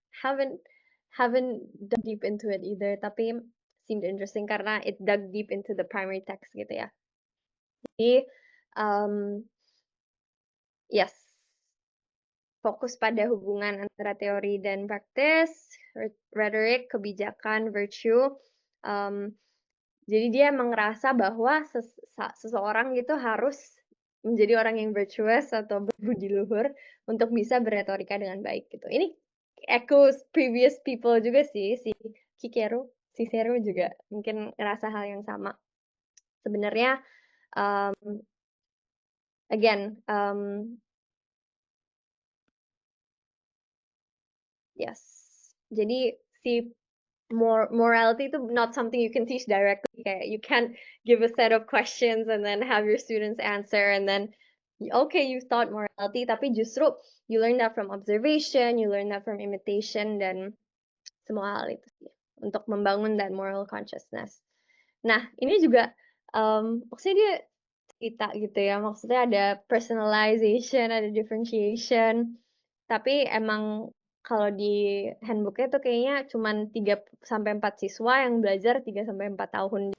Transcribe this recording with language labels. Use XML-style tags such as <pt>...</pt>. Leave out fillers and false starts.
<en>Haven't haven't dug deep into it either, tapi seemed interesting karena it dug deep into the primary text</en> <id>gitu ya. Jadi, mmm, yes, fokus pada hubungan antara teori dan praktis, rhetoric, kebijakan, virtue, mmm, jadi dia emang ngerasa bahwa seseorang itu harus menjadi orang yang virtuous atau berbudi luhur untuk bisa berretorika dengan baik gitu. Ini</id> <en>echoes previous people</en> <id>juga sih, si Cicero juga mungkin ngerasa hal yang sama. Sebenarnya, mmm, again, yes. Jadi si morality itu</id> <en>not something you can teach directly, kayak you can't give a set of questions and then have your students answer and then, okay, you taught morality,</en> <id>tapi justru</id> <en>you learn that from observation, you learn that from imitation,</en> <id>dan semua hal itu sih, untuk membangun</id> <en>that moral consciousness.</en> <id>Nah, ini juga, maksudnya dia cerita gitu ya, maksudnya ada personalization, ada differentiation, tapi emang kalau di handbook-nya tuh kayaknya cuman 3 sampai 4 siswa yang belajar 3 sampai 4 tahun.</id>